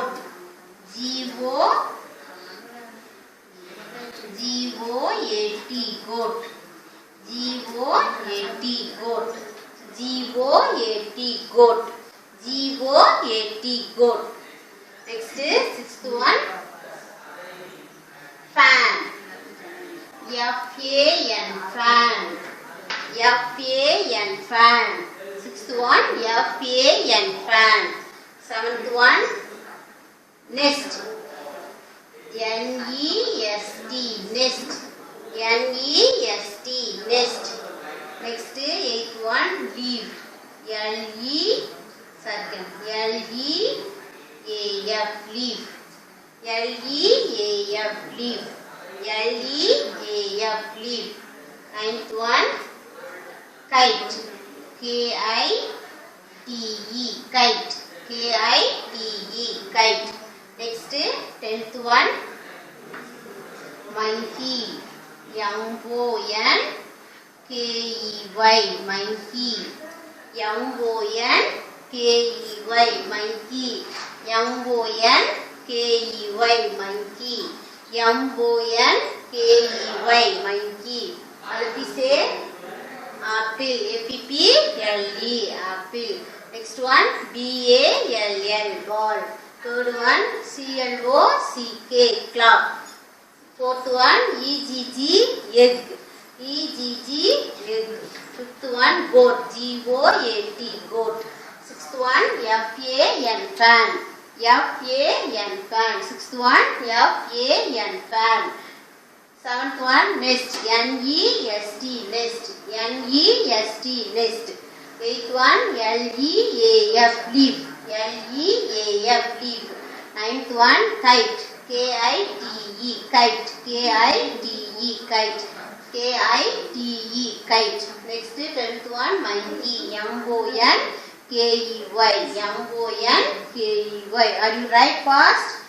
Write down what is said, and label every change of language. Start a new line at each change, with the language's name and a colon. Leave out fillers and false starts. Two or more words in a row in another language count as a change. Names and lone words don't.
English: G O A T. Goat. G O A T. Goat. G O A T. Goat. G O A T. Goat. Next, sixth one. Fan. F A N. Fan. F A N. Fan. Sixth one. F A N. Fan. Seventh one. Nest. N E S T. Nest. N E S T. Nest. Next, eighth one. Leaf. L E second. L E A F. Leaf. L E A F. Leaf. L E A F. Leaf. Ninth one. Kite. K I T E. Kite. K I T E. Kite. Next, 10th one. Monkey. M-O-N-K-E-Y. Monkey. M-O-N-K-E-Y. Monkey. M-O-N-K-E-Y. Monkey. M-O-N-K-E-Y. Monkey. Already say apple. A-P-P-L-E. Apple. Next one. B-A-L-L. Ball. Third one. C-L-O-C-K. Clock. Fourth one. E-G-G. Egg. E-G-G. Egg. Fifth one. Goat. G-O-A-T. Goat. Sixth one. F-A-N. Fan. F-A-N. Fan. Sixth one. F-A-N. Fan. Seventh one. Nest. N-E-S-T. Nest. N-E-S-T. Nest. Eighth one. L-E-A-F. Leaf. L-E-A-F. Leaf. Ninth one. Kite. K-I-T-E. Kite. K-I-T-E. Kite. K-I-T-E. Kite. Next, 10th one. Monkey. M-O-N-K-E-Y. M-O-N-K-E-Y. Are you right fast?